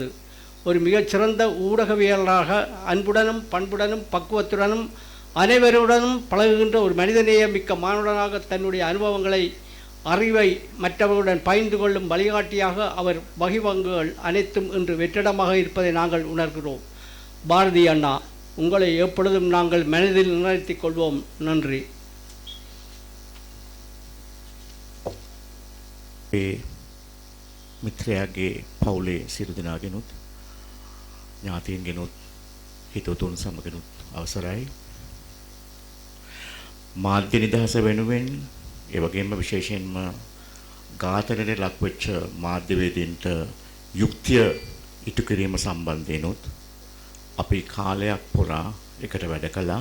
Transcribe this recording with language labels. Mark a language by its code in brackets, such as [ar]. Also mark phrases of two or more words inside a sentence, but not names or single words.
[ta] ஒரு மிகச்சிறந்த ஊடகவியலாளராக அன்புடனும் பண்புடனும் பக்குவத்துடனும் அனைவருடனும் பழகுகின்ற ஒரு மனிதநேய மிக்க மானுடனாக தன்னுடைய அனுபவங்களை, அறிவை மற்றவர்களுடன் பகிர்ந்து கொள்ளும் வழிகாட்டியாக அவர் வகிபங்குகள் அனைத்தும் இன்று வெற்றிடமாக இருப்பதை நாங்கள் உணர்கிறோம். பாரதி அண்ணா, உங்களை எப்பொழுதும் நாங்கள் மனதில் நிறுத்திக் கொள்வோம். நன்றி. [si] මිත්‍රයාගේ පවුලේ සියලු දෙනාගෙනුත් ඥාතීන්ගෙනුත් හිතවතුන් සමගනුත් අවසරයි. මාධ්‍ය නිදහස වෙනුවෙන් ඒ වගේම විශේෂයෙන්ම ඝාතනයට ලක්වෙච්ච මාධ්‍යවේදීන්ට යුක්තිය ඉටු කිරීම සම්බන්ධයෙන්ුත් අපි කාලයක් පුරා එකට වැඩ කළා.